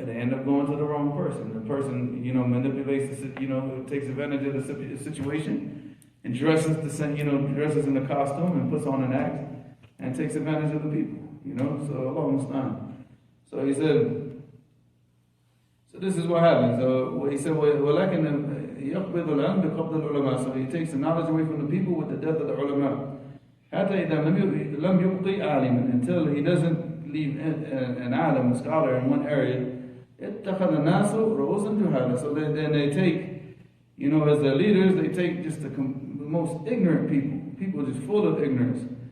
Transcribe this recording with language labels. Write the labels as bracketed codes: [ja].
[en] And they end up going to the wrong person. The person, manipulates, takes advantage of the situation and dresses in the costume and puts on an act and takes advantage of the people. So Allah musta'an. So he said, so this is what happens. So he said, [ar] وَلَكِنْ يَقْبِضُ الْعِلْمِ بِقَبْضِ الْعُلَمَاءِ. [en] So he takes the knowledge away from the people with the death of the ulama. [ar] حتى إذا لم يبقي عالما, [en] until he doesn't leave an alim, a scholar in one area. [ar] اتخذ الناس رؤوسا جهالا. [en] So then they take, as their leaders, they take just the most ignorant people just full of ignorance.